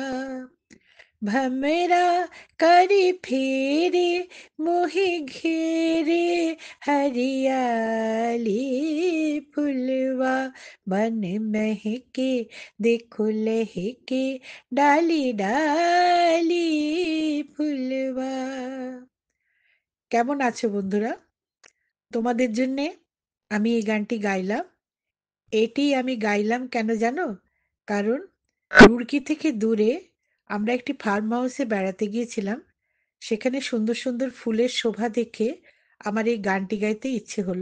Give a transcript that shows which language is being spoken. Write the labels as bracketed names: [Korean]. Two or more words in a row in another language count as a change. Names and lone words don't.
[Hindi] भमरा करी फेरे मोहे घेरे, हरियाली फुलवा बन महके, देखो लहके डाली डाली फुलवा। [Bangla] কেমন আছো বন্ধুরা? তোমাদের জন্যে আমি এই গানটি গাইলাম। এটি আমি গাইলাম কেন জানো? কারণ রুড়কি থেকে দূরে আমরা একটি ফার্ম হাউসে বেড়াতে গিয়েছিলাম। সেখানে সুন্দর সুন্দর ফুলের শোভা দেখে আমার এই গানটি গাইতে ইচ্ছে হলো।